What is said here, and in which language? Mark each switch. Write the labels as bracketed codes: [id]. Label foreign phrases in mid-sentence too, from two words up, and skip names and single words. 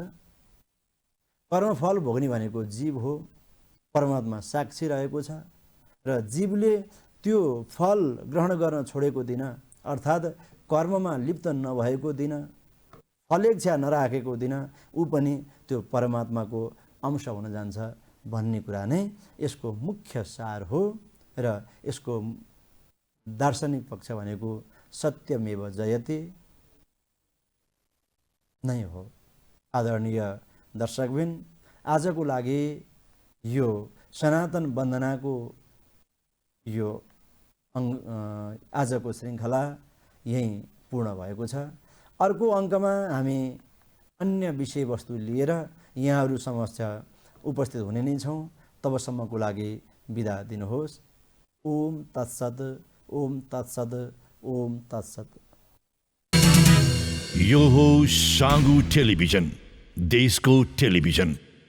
[ne] कर्मफल भोग्ने भनेको जीव हो, परमात्मा साक्षी रहेको छ र जीवले त्यो फल ग्रहण गर्न छोडेको दिन, अर्थात् कर्ममा लिप्त नभएको दिन, फलेच्छा नराखेको दिन ऊ पनि त्यो परमात्माको अंश हुन जान्छ भन्ने कुरा नै यसको मुख्य सार हो। र यसको दार्शनिक पक्ष भनेको [sa] सत्यमेव जयते [ne] नै हो। आदरणीय दर्शकबिन, आजको लागि यो सनातन वन्दनाको यो आजको श्रृङ्खला यही पूर्ण भएको छ। अर्को अङ्कमा हामी अन्य विषयवस्तु लिएर यहाँहरू समक्ष उपस्थित हुने नै छौँ। तबसम्मको लागि बिदा दिनुहोस्। [sa] ओम तत्सत, ओम तत्सत, ओम तत्सत। [ne] यो हो साङ्गु टेलिभिजन, देशको टेलिभिजन।